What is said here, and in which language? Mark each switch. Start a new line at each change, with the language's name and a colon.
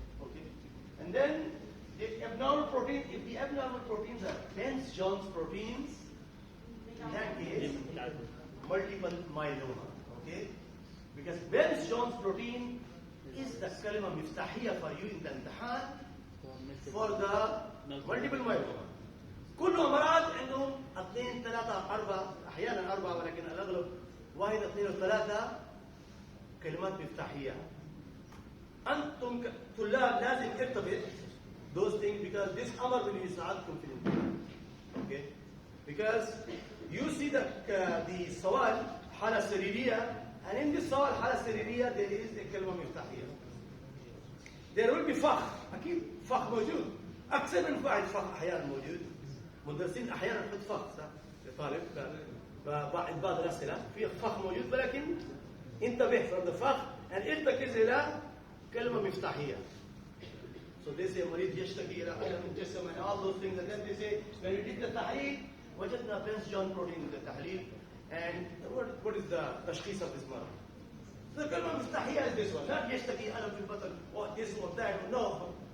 English: Okay, and then the abnormal protein. If the abnormal proteins are Benz-Jones proteins, in that case, multiple myeloma. Okay, because Benz-Jones protein is the
Arabic: kalima miftahiyya
English: for you in the
Arabic: imtihan
English: for the multiple myeloma.
Arabic: كل أمراض عندهم 2 3 4 أحيانا 4 ولكن الأغلب 1 2 و3 كلمات مفتاحية. أنتم طلاب لازم ارتبط
English: those things because this
Arabic: أمر will يساعدكم في الامتحان.
English: Okay? Because you see the
Arabic: سؤال حالة سريرية,
English: and in this سؤال حالة سريرية there is a
Arabic: كلمة مفتاحية.
English: There will be
Arabic: فخ, أكيد فخ موجود. أكثر من واحد فخ أحيانا موجود. مدرسين احيانا نحط فخ لطالب بعض الاسئله في فخ موجود, ولكن انتبه
English: from the
Arabic: فخ and ارتكز الى كلمه مفتاحيه.
English: So they say
Arabic: مريض يشتكي الى الم الجسم
English: and all those things, and then they say when we did the
Arabic: تحليل وجدنا
English: Benz-Jones protein in the تحليل, and what is the
Arabic: تشخيص
English: of this مرض. So the
Arabic: كلمه مفتاحيه
English: is this one, not
Arabic: يشتكي الم في البطن
English: or this or that, no.